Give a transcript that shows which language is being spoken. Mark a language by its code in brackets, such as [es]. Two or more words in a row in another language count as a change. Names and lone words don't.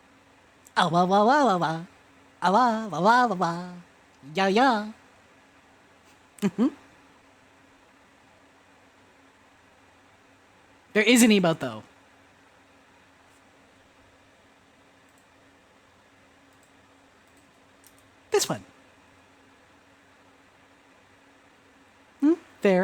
[en] Ah, wah, wah, wah, wah, wah. Ah, wah, wah, wah, wah, wah. Yeah, yeah. There is an emote though. This one. There.